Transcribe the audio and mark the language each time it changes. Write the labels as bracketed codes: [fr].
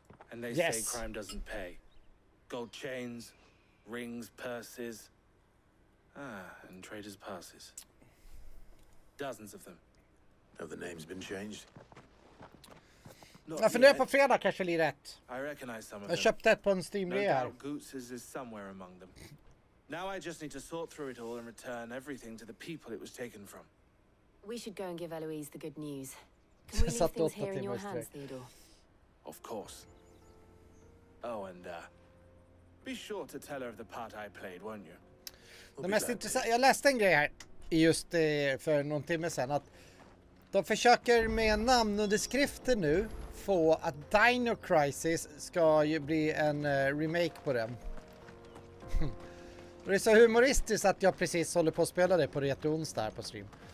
[en] And they say crime doesn't pay. Gold chains, rings, purses. And traders' passes. Dozens of them. Have the names been changed? [sv] Jag funderar på fredag kanske blir rätt. [en] I recognize some of [sv] Jag [en] them. [sv] köpte ett på en Steam-rea här. [en] No doubt Goots's is somewhere among them. Now I just need to sort through it all and return everything to the people it was taken from. We should go and give Eloise the good news. Can we leave things here in your hands, Theodore? Of course. Oh, and be sure to tell her of the part I played, won't you? [sv] Det mest intressant, jag läste en grej här just för någon timme sedan att de försöker med namnunderskrifter nu få att Dino Crisis ska ju bli en remake på den. Det är så humoristiskt att jag precis håller på att spela det på Retro onsdag här på stream.